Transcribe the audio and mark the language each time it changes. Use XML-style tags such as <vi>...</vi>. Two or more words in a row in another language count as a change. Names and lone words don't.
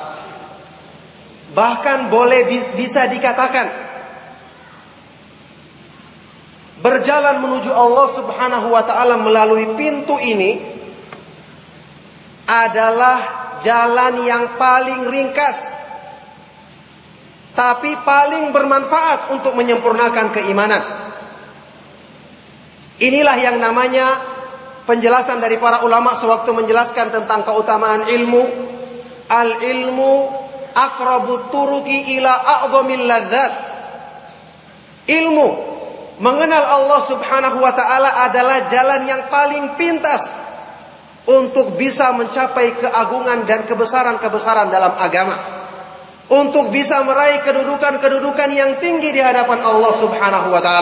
<id>Bahkan bisa dikatakan berjalan menuju Allah</id> <ar>سبحانه وتعالى</ar> <id>melalui pintu ini adalah jalan yang paling ringkas tapi paling bermanfaat untuk menyempurnakan keimanan. Inilah yang namanya penjelasan dari para ulama sewaktu menjelaskan tentang keutamaan ilmu.</id> <ar>العلم أقرب الطرق إلى أعظم اللذات.</ar> <id>Ilmu mengenal Allah</id> <ar>سبحانه وتعالى</ar> <id>adalah jalan yang paling pintas untuk bisa mencapai keagungan dan kebesaran-kebesaran dalam agama. Untuk bisa meraih kedudukan-kedudukan yang tinggi di hadapan Allah</id> <ar>سبحانه وتعالى.</ar>